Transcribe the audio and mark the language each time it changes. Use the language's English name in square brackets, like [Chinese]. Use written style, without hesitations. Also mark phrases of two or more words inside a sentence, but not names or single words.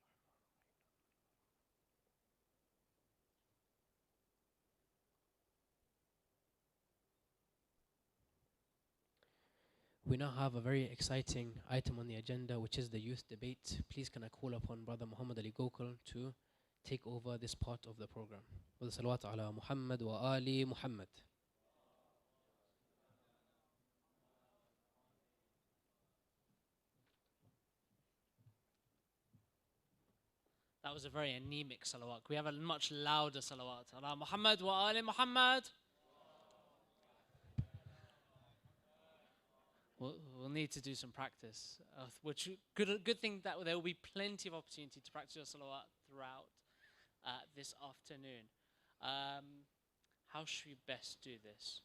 [English] We now have a very exciting item on the agenda, which is the youth debate. Please can I call upon Brother Muhammad Ali Gokul to take over this part of the program. With salawat [Arabic] على محمد وآل محمد. [English] That was a very anemic salawat. We have a much louder salawat. [Arabic] على محمد وآل محمد. [English] We'll need to do some practice. Which good thing that there will be plenty of opportunity to practice your salawat throughout this afternoon. How should we best do this?